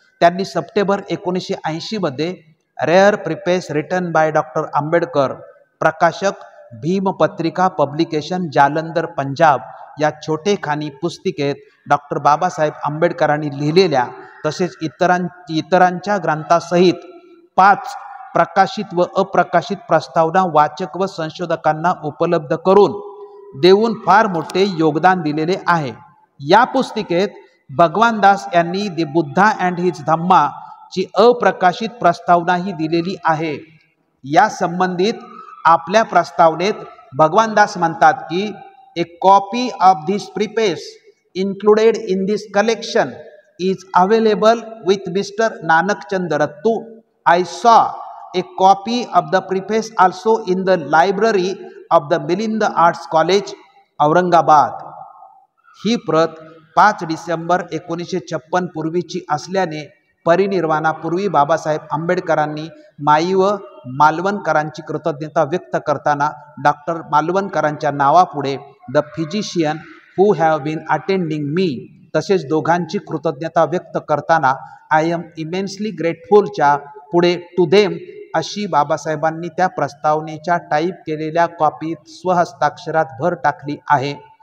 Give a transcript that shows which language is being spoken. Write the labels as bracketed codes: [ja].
[mr] त्यांनी सप्टेंबर 1980 मध्ये rare प्रिपेस written by doctor Ambedkar, प्रकाशक भीम पत्रिका पब्लिकेशन जालंधर पंजाब या छोटेखानी पुस्तिकेत डॉक्टर बाबासाहेब आंबेडकरांनी लिहिलेल्या तसेच इतरांच्या ग्रंथासहित 5 प्रकाशित व अप्रकाशित प्रस्तावना वाचक व संशोधकांना उपलब्ध करून देऊन फार मोठे योगदान दिलेले आहे। या पुस्तिकेत भगवानदास यांनी द बुद्धा अँड हिज धम्मा ची अप्रकाशित प्रस्तावना ही दिलेली आहे। या संबंधित आपल्या प्रस्तावनेत भगवानदास म्हणतात की [en] A copy of this preface included in this collection is available with Mr. Nanak Chand Rattu. I saw a copy of the preface also in the library of the Milinda Arts College, Aurangabad. [mr] ही प्रत 5 डिसेंबर 1956 पूर्वीची असल्याने परिनिर्वाणापूर्वी बाबासाहेब आंबेडकरांनी माई व मालवणकरांची कृतज्ञता व्यक्त करताना doctor मालवणकरांच्या नावापुढे [en] the physician who have been attending me [mr] तसेच दोघांची कृतज्ञता व्यक्त करताना [en] I am immensely [mr] ग्रेटफुलच्या पुढे [en] to them [mr] अशी बाबासाहेबांनी त्या प्रस्तावनेच्या टाईप केलेल्या कॉपीत स्वहस्ताक्षरात भर टाकली आहे.